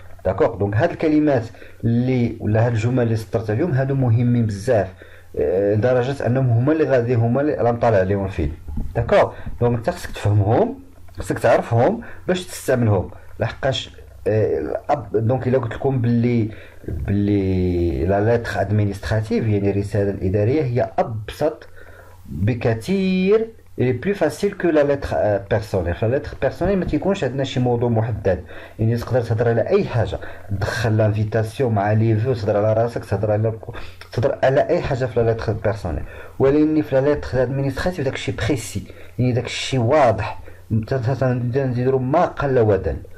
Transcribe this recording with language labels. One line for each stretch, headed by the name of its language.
Arabic: داكوغ. دونك هاد الكلمات اللي ولا هاد الجمل اللي سطرت اليوم هادو مهمين بزاف لدرجه انهم هما اللي غنطلع عليهم الفيلم. داكوغ. دونك انت خصك تفهمهم، خصك تعرفهم باش تستعملهم، لحقاش دونك الا قلت لكم باللي لا لتر ادمينستراتيف يعني الرساله الاداريه هي ابسط بكثير
French: il est plus facile que la lettre personnelle.
Arabic: La lettre personnelle ما تيكونش عندنا شي موضوع محدد، يعني تقدر تهضر على اي حاجه، تدخل لانفيتاسيون مع لي فو، تهضر على راسك، تهضر على اي حاجه في لا lettre personnelle. ولكن في لا lettre administrative داك الشيء بريسي، يعني داك الشيء واضح، نديرو ما قل ودل.